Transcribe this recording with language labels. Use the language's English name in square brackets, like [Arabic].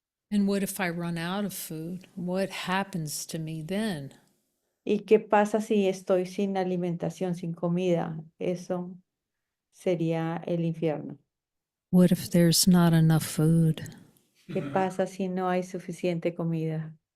[English] And what if I run out of food? What happens to me then? [Spanish] ¿Y qué pasa si estoy sin alimentación, sin comida? Eso sería el infierno. [English] What if there's not enough food? [Spanish] ¿Qué pasa si no hay suficiente comida?